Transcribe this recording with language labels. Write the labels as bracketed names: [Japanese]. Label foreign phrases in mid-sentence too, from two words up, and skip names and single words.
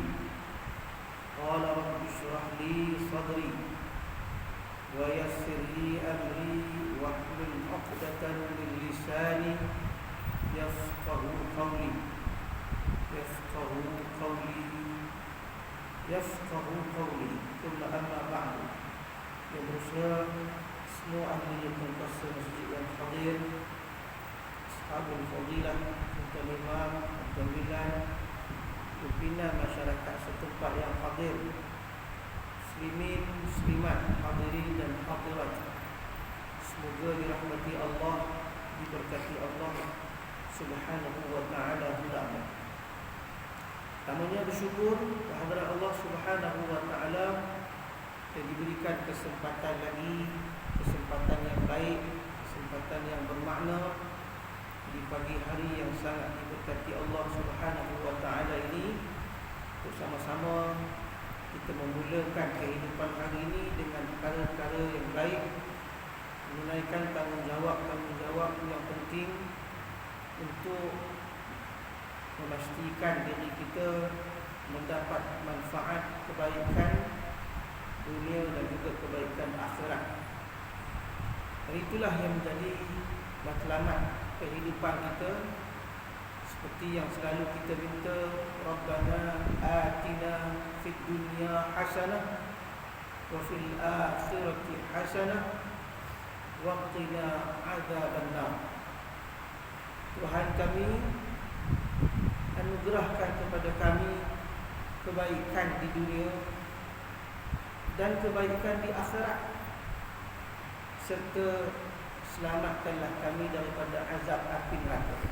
[Arabic] قال رب اشرح لي صدري ويسر لي أمري واحلل عقدة من لساني يفقه قولي ثم أما بعد. [Malay] Yang berusaha semua ahli penguasa masjid yang hadir, [Arabic] أصحاب الفضيلة, [Malay] tuan imam, pimpinan masyarakat setempat yang hadir, muslimin, muslimat, hadirin dan hadirat, semoga dirahmati Allah, diberkati Allah [Arabic] سبحانه وتعالى [Malay] hendaknya. Pertamanya bersyukur kehadirat Allah [Arabic] سبحانه وتعالى [Malay] yang diberikan kesempatan lagi, kesempatan yang baik, kesempatan yang bermakna di pagi hari yang sangat diberkati Allah [Arabic] سبحانه وتعالى [Malay] ini, untuk sama-sama kita memulakan kehidupan hari ini dengan perkara-perkara yang baik, menunaikan tanggungjawab yang penting untuk memastikan diri kita mendapat manfaat kebaikan dunia dan juga kebaikan akhirat. Dan itulah yang menjadi matlamat kehidupan kita, seperti yang selalu kita minta, [Arabic] ربنا آتنا في الدنيا حسنة وفي الآخرة حسنة وقنا عذاب النار. [Malay] Tuhan kami, anugerahkan kepada kami kebaikan di dunia dan kebaikan di akhirat, serta selamatkanlah kami daripada azab api neraka.